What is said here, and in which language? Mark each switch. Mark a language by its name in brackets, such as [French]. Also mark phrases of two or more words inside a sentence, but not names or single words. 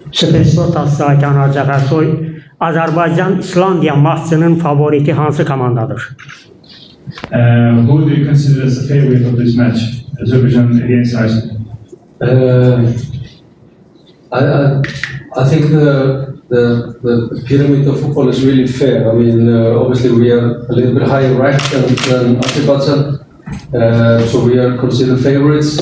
[Azerbaijani] Sport Asaytan Arcaqarsoy, Azərbaycan-İslandiya maçının favoriti hansı komandadır? [English] Who do you consider as the favorite of this match? Azerbaijan against Iceland. I think the pyramid of football is really fair. I mean, obviously we are a little bit higher ranked than Azerbaijan, so we are considered favorites.